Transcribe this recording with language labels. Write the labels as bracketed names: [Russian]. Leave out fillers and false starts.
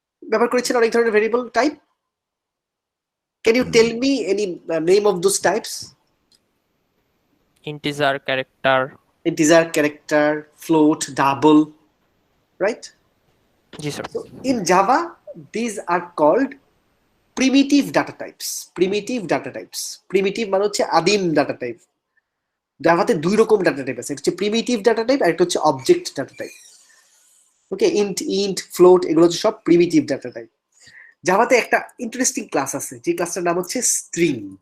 [Bangla] ব্যবহার করেছেন অনেক ধরনের variable type. [English] Can you tell me any name of those types? [Bangla] Integer, character. [English] Integer, character, float, double, right? [Bangla] G sir. [English] So in Java, these are called primitive data types. Primitive data types. [Bangla] Primitive মানে হচ্ছে আদিম data type. জাভাতে দুই রকম data type আছে, একটা হচ্ছে primitive data type আর একটা হচ্ছে অবজেক্ট ডাটা টাইপ। ওকে, ইন্ট ফ্লোট এগুলো হচ্ছে সব প্রিমিটিভ ডাটা টাইপ। জাভাতে একটা ইন্টারেস্টিং ক্লাস আছে, যে ক্লাসটার নাম হচ্ছে স্ট্রিং।